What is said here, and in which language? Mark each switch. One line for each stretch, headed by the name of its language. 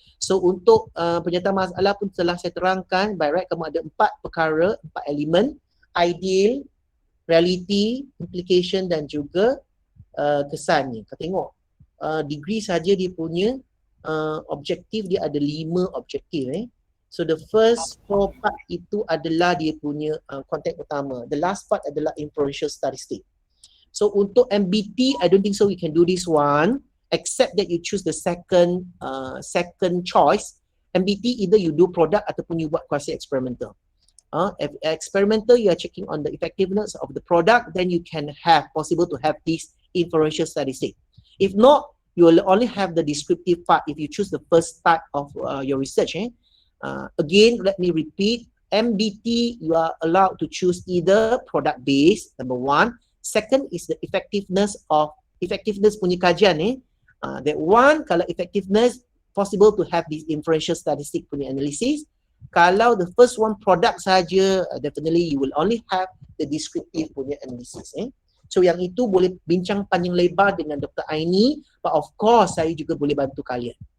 Malay: So untuk penyataan masalah pun telah saya terangkan,
English: by right
Malay: kamu ada 4 perkara, 4 elemen, ideal, reality, implication dan juga kesannya. Kau tengok degree saja dia punya objektif dia ada 5 objektif
English: So the first 4 part
Malay: itu adalah dia punya konteks utama.
English: The last part
Malay: adalah inferential statistic.
English: So untuk MBT, I don't think so we can do this one, except that you choose the second choice, MBT either you do product
Malay: ataupun you buat
English: quasi experimental. If experimental, you are checking on the effectiveness of the product, then you can have possible to have this inferential statistic. If not, you will only have the descriptive part if you choose the first part of your research. Again, let me repeat, MBT, you are allowed to choose either product based, number one. Second is the effectiveness
Malay: punya kajian.
English: That one,
Malay: kalau
English: effectiveness, possible to have this inferential statistic
Malay: punya
English: analysis.
Malay: Kalau
English: the first one product
Malay: saja,
English: definitely you will only have the descriptive
Malay: punya
English: analysis.
Malay: So yang itu boleh bincang panjang lebar dengan Dr. Aini,
English: but of course
Malay: saya juga boleh bantu kalian.